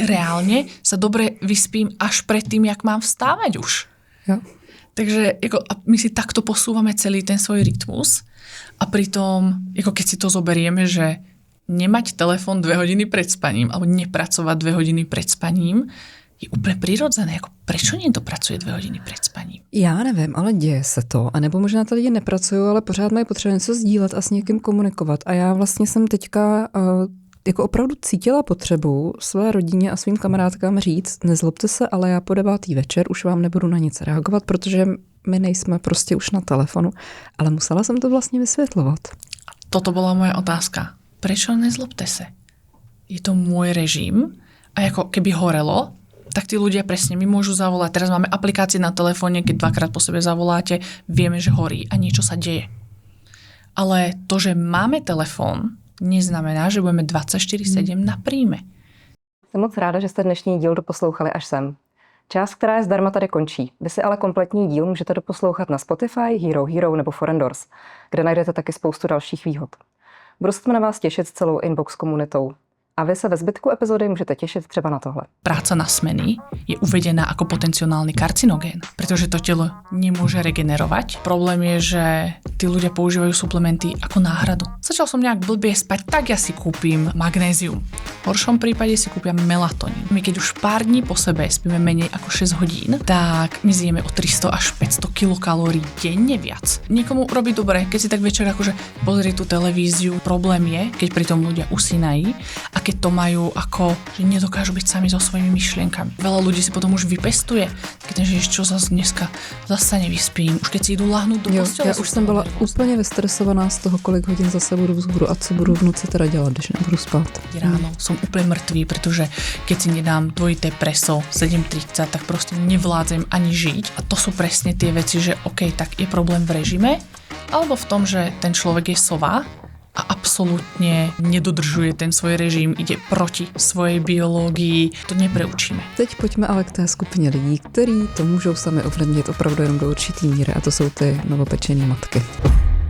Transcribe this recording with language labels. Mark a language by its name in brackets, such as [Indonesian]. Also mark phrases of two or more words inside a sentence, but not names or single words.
[Slovak] Reálne sa dobre vyspím až pred tým, jak mám vstávať už. [Czech] Jo. [Slovak] Takže my si takto posúvame celý ten svoj rytmus a pritom, keď si to zoberieme, že nemať telefón 2 hodiny pred spaním alebo nepracovať 2 hodiny pred spaním je úplně přirozené. [Czech] Prečo někdo pracuje 2 hodiny před spaním? Já nevím, ale děje se to. A nebo možná ty lidi nepracují, ale pořád mají potřebu něco sdílet a s někým komunikovat. A já vlastně jsem teďka opravdu cítila potřebu své rodině a svým kamarádkám říct, nezlobte se, ale já po 9. večer už vám nebudu na nic reagovat, protože my nejsme prostě už na telefonu. Ale musela jsem to vlastně vysvětlovat. Toto byla moje otázka. Prečo nezlobte se? [Slovak] Je to môj režim a keby horelo, tak tí ľudia presne mi môžu zavolať. Teraz máme aplikácie na telefóne, keď 2-krát po sebe zavoláte, vieme, že horí a niečo sa deje. Ale to, že máme telefón, neznamená, že budeme 24/7 na príjme. [Czech] Jsem moc ráda, že jste dnešní díl doposlouchali až sem. Část, která je zdarma, tady končí. Vy si ale kompletní díl můžete doposlouchat na Spotify, Hero nebo Forendors, kde najdete taky spoustu dalších výhod. Budu se na vás těšit s celou Inbox komunitou. A vy se ve zbytku epizody můžete těšit třeba na tohle. [Slovak] Práca na smeny je uvedená ako potenciálny karcinogén, pretože to telo nemôže regenerovať. Problém je, že tí ľudia používajú suplementy ako náhradu. Začal som nejak blbie spať, tak ja si kúpim magnézium. V horšom prípade si kúpia melatonín. My keď už pár dní po sebe spíme menej ako 6 hodín, tak my zjeme o 300 až 500 kilokalórií denne viac. Niekomu robí dobre, keď si tak večer pozrie tú televíziu. Problém je, keď pritom ľudia usínají a keď to majú že nedokážu byť sami so svojimi myšlienkami. Veľa ľudí si potom už vypestuje, keď čo zase dneska zase nevyspím. Už keď si idú lahnúť do postele. [Czech] Já už jsem byla úplně vystresovaná z toho, kolik hodin zase budu vzhůru a co budu v noci teda dělat, když nebudu spát. [Slovak] Ráno som úplne mŕtvý, pretože keď si nedám dvojité preso 7:30, tak proste nevládzem ani žiť. A to sú presne tie veci, že OK, tak je problém v režime, alebo v tom, že ten človek je sova a absolútne nedodržuje ten svoj režim, ide proti svojej biológii. To nepreučíme. [Czech] Teď pojďme ale k té skupině lidí, kteří to můžou sami ovlivnit opravdu jenom do určitý míry, a to jsou ty novopečené matky.